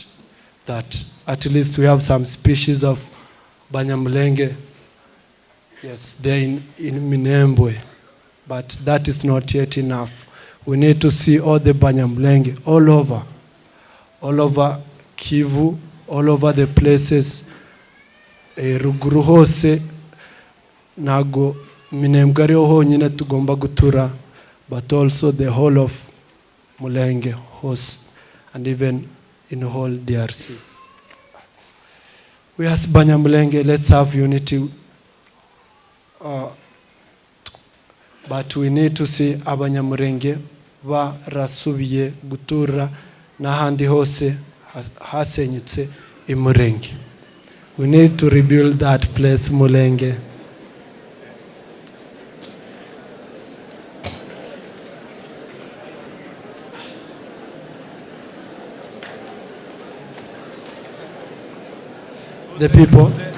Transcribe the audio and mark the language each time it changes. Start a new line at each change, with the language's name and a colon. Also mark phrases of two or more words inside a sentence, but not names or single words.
English: That at least we have some species of Banyamulenge. Yes, they're in Minembwe. But that is not yet enough. We need to see all the Banyamulenge all over Kivu, all over the places.
Kinyarwanda: Ruguru hose nago Minembwe ariho honyine tugomba gutura,
English: but also the whole of Mulenge host and even in the whole DRC. We as Banyamulenge, let's have unity. But we need to see
Kinyarwanda: Abanyamulenge barasubiye gutura n'ahandi hose hasenyutse imurenge.
English: We need to rebuild that place, Mulenge. The people.